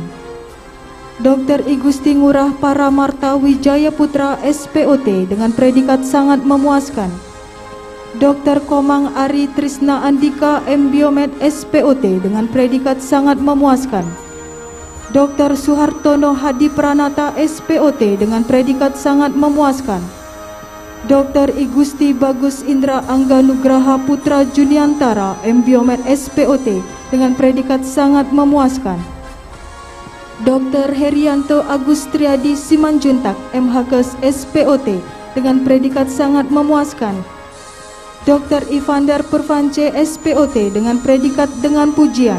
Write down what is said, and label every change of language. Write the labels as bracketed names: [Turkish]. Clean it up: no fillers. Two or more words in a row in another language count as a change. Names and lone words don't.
[Indonesian] Dr. Igusti Ngurah Paramarta Wijaya Putra, SPOT dengan predikat sangat memuaskan. Dr. Komang Ari Trisna Andika, M.Biomed SPOT dengan predikat sangat memuaskan. Dr. Suhartono Hadi Pranata, SPOT dengan predikat sangat memuaskan. Dr. Igusti Bagus Indra Angga Nugraha Putra Juniantara, M.Biomed SPOT dengan predikat sangat memuaskan. Dr. Herianto Agustriadi Simanjuntak, MHKes SPOT dengan predikat sangat memuaskan. Dr. Ivander Purvance, SPOT dengan predikat dengan pujian.